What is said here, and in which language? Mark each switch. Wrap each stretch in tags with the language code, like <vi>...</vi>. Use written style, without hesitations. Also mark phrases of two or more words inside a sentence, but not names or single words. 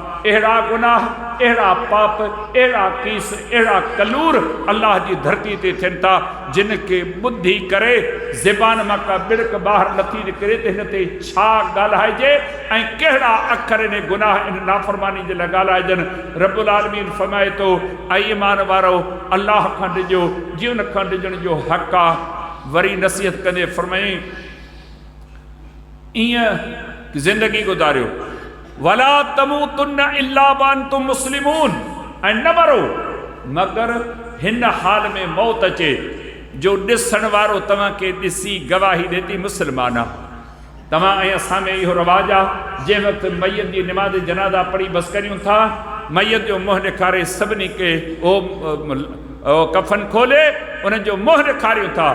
<sd>अहिड़ा गुनाह, अहिड़ा पाप, अहिड़ा कीस, अहिड़ा कलूर अल्लाह जी धरती ते थियनि था जिन खे ॿुधी करे ज़बान मां का बिड़क ॿाहिरि नथी निकिरे त हिन ते छा ॻाल्हाइजे ऐं कहिड़ा अखर इन गुनाह इन नाफ़रमानी जे लाइ ॻाल्हाइजनि।</sd> <ar>رب العالمين</ar> <sd>फरमाए थो ऐं ईमान वारो अल्लाह खां ॾिजो जीअं उन खां ॾिजण जो हक़ आहे। वरी नसीहत कंदे फरमाई ईअं ज़िंदगी गुज़ारियो</sd> <ar>ولا تموتن إلا وأنتم مسلمون,</ar> <sd>ऐं न मरो मगर हिन हाल में मौत अचे जो ॾिसण वारो तव्हांखे ॾिसी गवाही ॾिए थी मुस्लमान आहे। तव्हां ऐं असां में इहो रवाजु आहे जंहिं वक़्तु मैयत जी निमाज़ जनाज़ा पढ़ी बसि करियूं था, मैयत जो मुंहुं ॾेखारे सभिनी खे उहो कफ़न खोले उन्हनि जो मुंहुं ॾेखारियूं था।</sd>